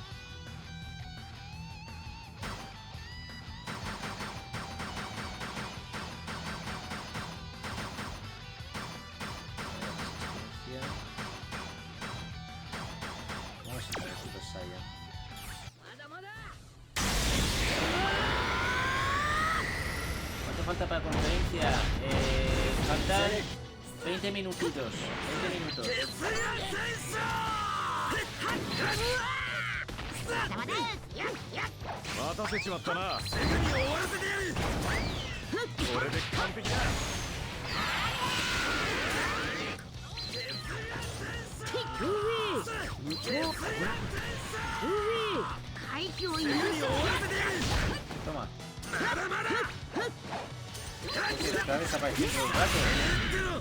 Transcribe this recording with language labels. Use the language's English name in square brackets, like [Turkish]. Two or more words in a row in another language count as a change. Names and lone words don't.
[Spanish] ¿Cómo es el Super Saiyan? ¿Cuánto falta para la conferencia? Faltan 20 minutitos. 20 minutos. [Japanese] 待たせちまったな。すぐに終わらせてやる。これで完璧だ。 [Spanish] Toma. Está desapareciendo el rato.